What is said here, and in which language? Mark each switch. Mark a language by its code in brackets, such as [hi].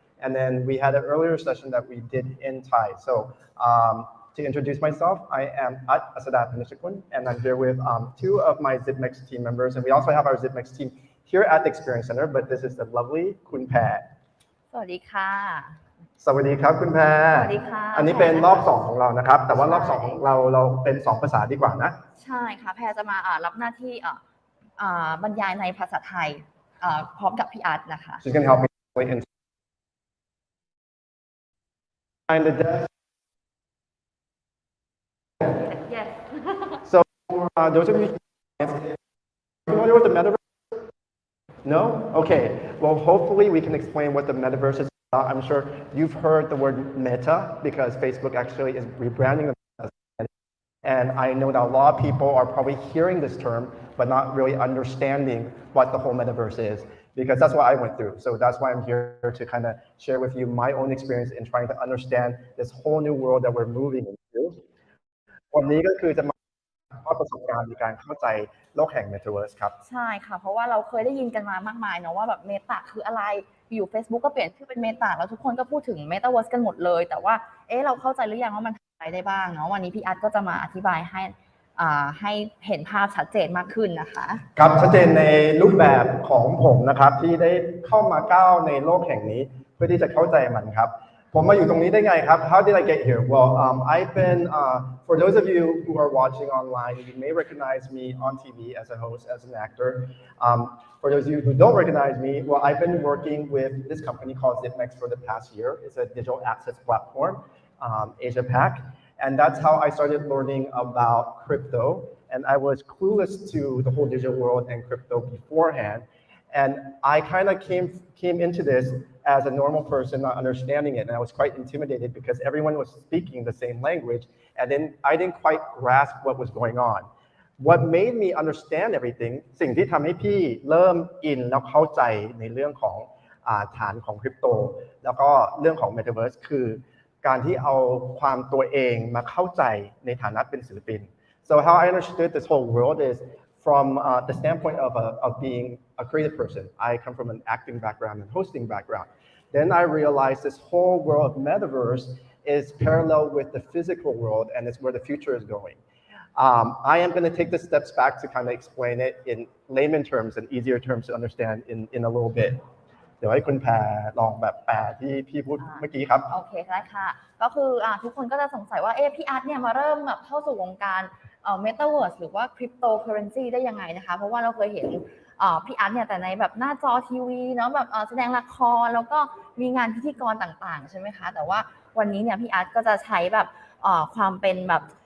[en] And then we had an earlier session that we did in Thai. So to introduce myself, I am Asda Panichkul, and I'm here with two of my Zipmex team members. And we also have our Zipmex team here at the Experience Center, but this is the lovely Kun Pae. [th] สวัสดีค่ะ สวัสดีครับคุณแพร สวัสดีค่ะ อันนี้เป็นรอบ2ของเรานะครับแต่ว่ารอบ2ของเราเป็น2ภาษาดีกว่านะ ใช่ค่ะแพรจะมารับหน้าที่บรรยายในภาษาไทยพร้อมกับพี่อาร์ตนะคะ [en] She's going to help me in behind the desk. Yes. So those of you familiar with the Metaverse? No? Okay. Well, hopefully we can explain what the Metaverse is. I'm sure you've heard the word Meta because Facebook actually is rebranding themselves. And I know that a lot of people are probably hearing this term, but not really understanding what the whole Metaverse is, because that's what I went through. So that's why I'm here to kind of share with you my own experience in trying to understand this whole new world that we're moving into. [th] วันนี้ก็คือจะมาประสบการณ์ในการเข้าใจโลกแห่ง Metaverse ครับ ใช่ค่ะเพราะว่าเราเคยได้ยินกันมามากมายเนาะว่าแบบเมตาคืออะไรอยู่ Facebook ก็เปลี่ยนชื่อเป็นเมตาแล้วทุกคนก็พูดถึง Metaverse กันหมดเลยแต่ว่าเราเข้าใจหรือยังว่ามันทำอะไรได้บ้างเนาะวันนี้พี่อาร์ตก็จะมาอธิบายให้เห็นภาพชัดเจนมากขึ้นนะคะ ครับชัดเจนในรูปแบบของผมนะครับที่ได้เข้ามาก้าวในโลกแห่งนี้เพื่อที่จะเข้าใจมันครับผมมาอยู่ตรงนี้ได้ไงครับ [en] How did I get here? Well, I've been for those of you who are watching online, you may recognize me on TV as a host, as an actor. For those of you who don't recognize me, well, I've been working with this company called Zipmex for the past year. It's a digital assets platform, Asia Pac, and that's how I started learning about crypto. And I was clueless to the whole digital world and crypto beforehand. And I kind of came into this as a normal person, not understanding it, and I was quite intimidated because everyone was speaking the same language, and then I didn't quite grasp what was going on. What made me understand everything [th] สิ่งที่ทำให้พี่เริ่มอินแล้วเข้าใจในเรื่องของฐานของคริปโตแล้วก็เรื่องของ Metaverse คือการที่เอาความตัวเองมาเข้าใจในฐานะเป็นศิลปิน [en] So how I understood this whole world is from the standpoint of being a creative person. I come from an acting background and hosting background. Then I realized this whole world of Metaverse is parallel with the physical world and it's where the future is going. I am going to take the steps back to kind of explain it in layman terms and easier terms to understand in a little bit. [th] เดี๋ยวให้คุณแพรลองแบบแปลที่พี่พูดเมื่อกี้ครับ โอเคได้ค่ะก็คือทุกคนก็จะสงสัยว่าพี่อาร์ตเนี่ยมาเริ่มแบบเข้าสู่วงการMetaverse หรือว่า Cryptocurrency ได้ยังไงนะคะเพราะว่าเราเคยเห็นพี่อาร์ตเนี่ยแต่ในแบบหน้าจอทีวีเนาะแบบแสดงละครแล้วก็มีงานพิธีกรต่างๆใช่ไหมคะแต่ว่าวันนี้เนี่ยพี่อาร์ตก็จะใช้แบบความเป็นแบบ